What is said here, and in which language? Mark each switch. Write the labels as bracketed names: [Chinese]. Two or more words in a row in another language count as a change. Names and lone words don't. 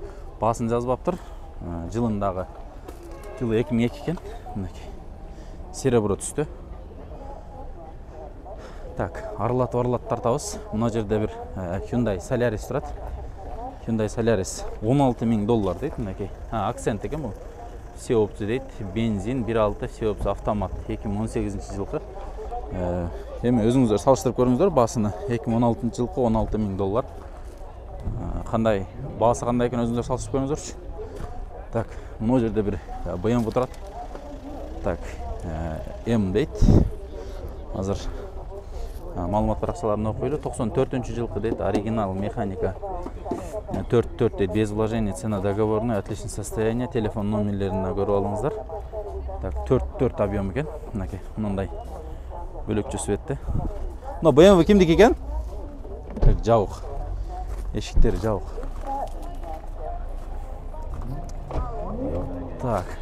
[Kyrgyz] Баасын жазбаптыр. Жылындагы жылы 2002 экен. Мынакей. Серебро түстө. Так, аралатып тартабыз. Мына жерде бир Hyundai Solaris турат. Hyundai Solaris $16,000 дейт. Мынакей. Акцент экен бул. [Russian] Все опции дейт. Бензин 1.6, все опции автомат. [Kyrgyz] 2018 жылкы. Эми өзүңүздөр салыштырып көрүңүздөр баасыны. 2016 жылкы $16,000. Кандай баасы кандай экен өзүңүздөр салыштырып көрүңүздөрчү. Так, мына жерде бир BMW турат. Так, M дейт. Азыр маалымат баракчаларын окуйлу. 94 жылкы дейт. Оригинал механика. 4 дейт. [Russian] Без вложения, цена договорная, отличное состояние. [Kyrgyz] Телефон номерлерин да көрүп алыңыздар. Так, 4 объем экен. Мынакей, мындай бөлөкчө светте. Мына BMW кимдики экен? Так, жабык. Эшиктери жабык. Так.